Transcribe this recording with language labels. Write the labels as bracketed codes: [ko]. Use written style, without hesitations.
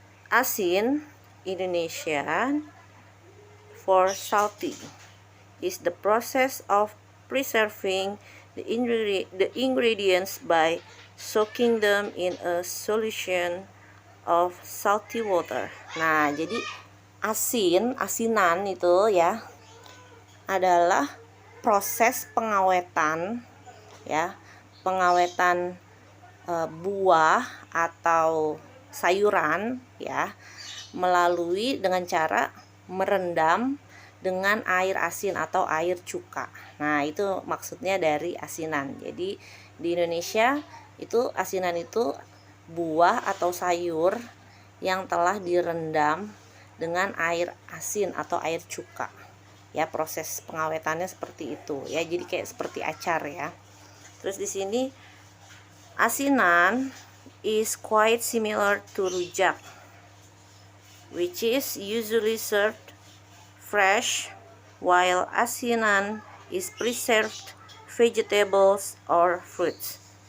[en] Asin, Indonesian for salty, is the process of preserving the ingredients by soaking them in a solution of salty water. [id] Nah, jadi asinan itu ya adalah proses pengawetan ya, pengawetan buah atau sayuran ya, melalui dengan cara merendam dengan air asin atau air cuka. Nah, itu maksudnya dari asinan. Jadi di Indonesia itu asinan itu buah atau sayur yang telah direndam dengan air asin atau air cuka. Ya, proses pengawetannya seperti itu ya. Jadi kayak seperti acar ya. Terus di sini [en] asinan is quite similar to rujak, which is usually served fresh, while asinan is preserved vegetables or fruits.